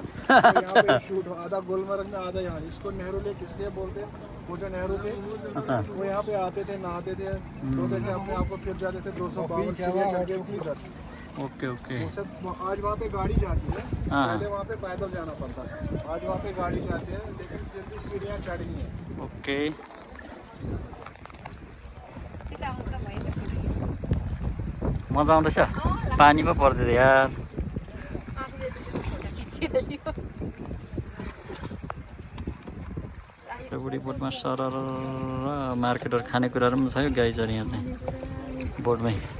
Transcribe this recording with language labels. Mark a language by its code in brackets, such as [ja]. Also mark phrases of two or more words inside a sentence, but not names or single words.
[hi] तो यहाँ पे शूट हो, आधा गुलमर्ग में आधा यहाँ। इसको नेहरू लेक इसलिए बोलते हैं, वो जो नेहरू थे अच्छा वो यहाँ पे आते थे, नहाते थे, धोते थे अपने आप को, फिर जाते थे 252 सीढ़ियाँ चढ़ के ऊपर जाते। [en] okay okay [hi] वो सब आज वहाँ पे गाड़ी जाती है, हाँ। पहले वहाँ पे पैदल जाना पड़ता है, आज वहाँ पे गाड़ी जाती है, लेकिन फिर भी सीढ़ियाँ चढ़नी है। [ne] ओके। मजा आउँदैछ? पानी पो पर्दैन यार। बुढी बोटमा सरर मार्केटहरू खानेकुराहरू पनि छ यो गाइजहरू यहाँ चाहिँ बोटमै।